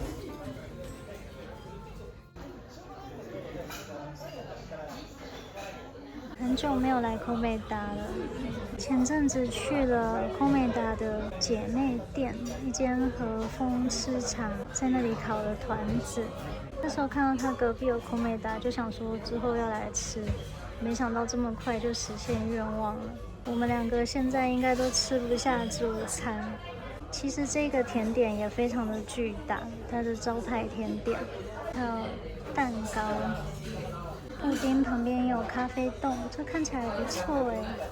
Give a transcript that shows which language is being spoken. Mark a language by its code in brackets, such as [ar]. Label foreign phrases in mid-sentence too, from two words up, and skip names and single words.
[zh] 很久沒有來空美達了，前陣子去了空美達的姐妹店，一間和風吃茶，在那裡烤了團子。那時候看到他隔壁有空美達，就想說之後要來吃，沒想到這麼快就實現願望了。我們2個現在應該都吃不下主餐。其實這個甜點也非常的巨大，它的招牌甜點，還有蛋糕、布丁，旁邊也有咖啡凍，這看起來不錯哎。